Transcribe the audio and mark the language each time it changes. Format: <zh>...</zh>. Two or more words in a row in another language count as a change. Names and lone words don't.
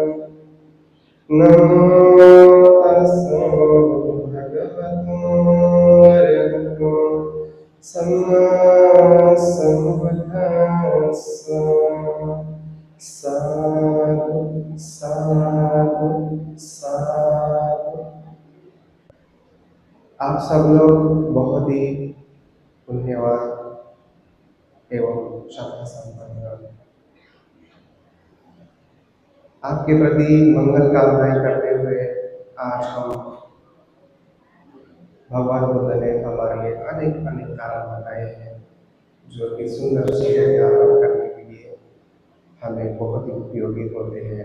<pi>नमो तस्सै भगवतो अरहतो सम्मा सम्बुद्धास्सै। साधु साधु साधु।</pi> <hi>आप सब लोग बहुत ही पुण्यवान एवं श्रद्धा संपन्न। आपके प्रति मंगल कामनाएं करते हुए आज हम भगवान बुद्ध ने हमारे लिए अनेक अनेक कारण बताए हैं जो कि सुंदर चीजें ज्ञापन करने के लिए हमें बहुत ही उपयोगी होते हैं।</hi>